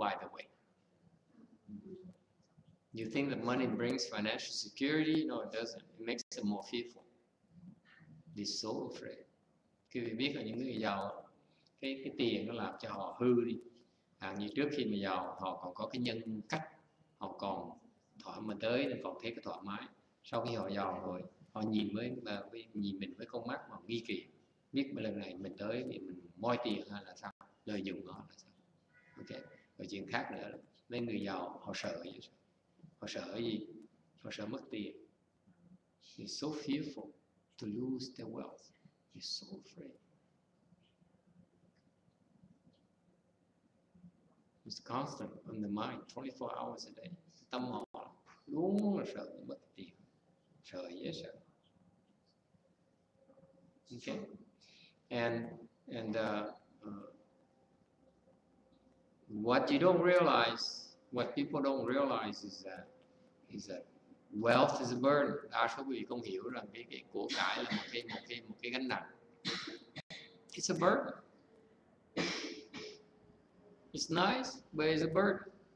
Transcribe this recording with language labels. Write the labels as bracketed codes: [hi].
[en] By the way, you think that money brings financial security? No, it doesn't. It makes them more fearful. They're so afraid. [vi] Khi biết là những người giàu, cái tiền nó làm cho họ hư đi. Như trước khi mà giàu, họ còn có cái nhân cách, họ còn mà tới thì còn thấy cái thoải mái. Sau khi họ giàu rồi, họ nhìn mình với con mắt mà nghi kỵ, biết lần này mình tới thì mình moi tiền hay là sao, lợi dụng nó là sao. Ok. Rồi chuyện khác nữa là mấy người giàu họ sợ gì? Họ sợ gì? Họ sợ mất tiền. [en] They're so fearful to lose their wealth. They're so afraid. It's constant on the mind, 24 hours a day. [vi] Tâm họ luôn là sợ mất tiền, sợ dễ sợ. [en] Okay, and what you don't realize, what people don't realize is that wealth is a burden. [vi] Đa số quý vị không hiểu rằng cái của cải là một cái gánh nặng. [en] It's a burden. It's nice, but it's a burden.